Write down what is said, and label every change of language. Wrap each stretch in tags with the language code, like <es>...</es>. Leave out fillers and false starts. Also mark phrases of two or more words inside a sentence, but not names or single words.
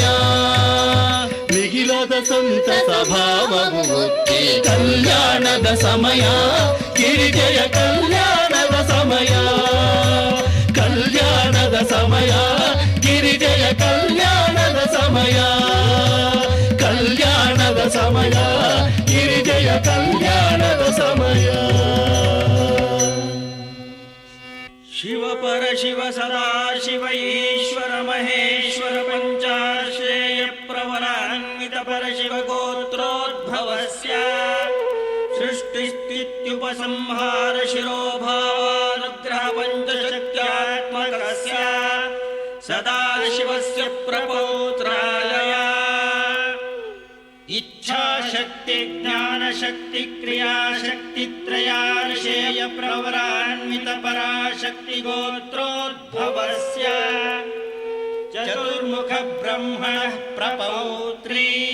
<kn>ಮಿಗಿಲಾದ ಸಂತಸ ಭಾವವು ಒತ್ತಿ ಕಲ್ಯಾಣದ ಸಮಯ, ಗಿರಿಜೆಯ ಕಲ್ಯಾಣದ ಸಮಯ. ಕಲ್ಯಾಣದ ಸಮಯ, ಗಿರಿಜೆಯ ಕಲ್ಯಾಣದ ಸಮಯ. ಕಲ್ಯಾಣದ ಸಮಯ, ಗಿರಿಜೆಯ ಕಲ್ಯಾಣದ ಸಮಯ.</kn> <sa>ಶಿವ ಪರ ಶಿವ ಸದಾ ಶಿವ ಈಶ್ವರ ಮಹೇಶ್ವರ ಪಂಚಾಶ್ರೇಯ ಪ್ರವರಾನ್ವಿತ ಪರ ಶಿವ ಗೋತ್ರೋದ್ಭವಸ್ಯ ಸೃಷ್ಟಿಸ್ಥಿತ್ಯುಪಸಂಹಾರ ಶಿರೋಭಾವಾನುಗ್ರಹ ಪಂಚಶಕ್ತ್ಯಾತ್ಮಕಸ್ಯ ಸದಾ ಶಿವಸ್ಯ ಪ್ರಪೌತ್ರಾಯ ಇಚ್ಛಾಶಕ್ತಿ ಜ್ಞಾನಶಕ್ತಿ ಕ್ರಿಯಾಶಕ್ತಿ ತ್ರಯಾರ್ಷೇಯ ಪ್ರವರಾನ್ವಿತ ಪರಾಶಕ್ತಿ ಗೋತ್ರೋದ್ಭವಸ್ಯ ಚತುರ್ಮುಖ ಬ್ರಹ್ಮಣಃ ಪ್ರಪೌತ್ರೀ.</sa>